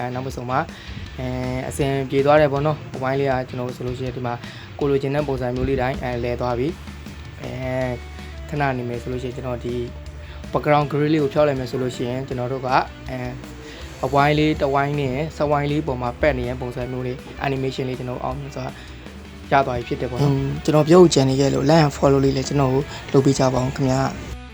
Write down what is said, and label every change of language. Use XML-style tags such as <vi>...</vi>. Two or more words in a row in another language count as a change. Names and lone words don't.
<my>နောက်မဆုံးမှာအစင်ပြေသွားတယ်ပေါ့နော်အဝိုင်းလေးကကျွန်တော်ဆိုလို့ရှိရင်ဒီမှာကိုလိုချင်တဲ့ပုံစံမျိုးလေးတိုင်းလဲသွားပြီခဏနေမယ်ဆိုလို့ရှိရင်ကျွန်တော်ဒီ</my> <en>background gray</en> <my>လေးကိုဖြောက်လိုက်မယ်ဆိုလို့ရှိရင်ကျွန်တော်တို့ကအဝိုင်းလေးတဝိုင်းနဲ့စဝိုင်းလေးပုံမှာပက်နေတဲ့ပုံစံမျိုးလေး animation လေးကျွန်တော်အောင်မြင်စွာရသွားပြီဖြစ်တယ်ပေါ့နော်ကျွန်တော်ပြောချင်နေရဲ့လို့</my> <en>like and follow</en> <my>လေးလည်းကျွန်တော်ကိုလုပ်ပေးကြပါအောင်ခင်ဗျာ</my>